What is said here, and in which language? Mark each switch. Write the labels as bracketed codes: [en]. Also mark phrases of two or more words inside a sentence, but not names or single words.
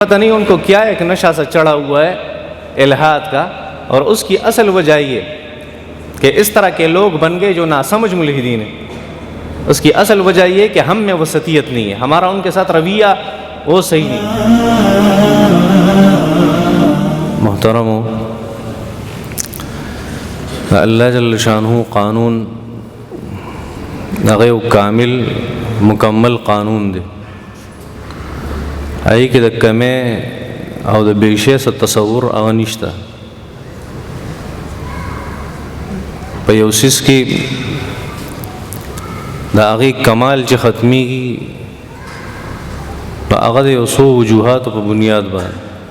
[ur] پتہ نہیں ان کو کیا ایک نشہ سا چڑھا ہوا ہے الہاد کا، اور اس کی اصل وجہ یہ کہ اس طرح کے لوگ بن گئے جو ناسمجھ ملحدین ہیں۔ اس کی اصل وجہ یہ کہ ہم میں وسطیت نہیں ہے، ہمارا ان کے ساتھ رویہ وہ صحیح نہیں۔ [ps] محترمو، اللہ جل شانہ قانون هغه کامل مکمل قانون دی، هغې کې د کمې او د بیشې څه تصور هغه نشته. په یو څیز کې د هغې کمال چې ختمیږي نو هغه د یو څو وجوهاتو په بنیاد باندې.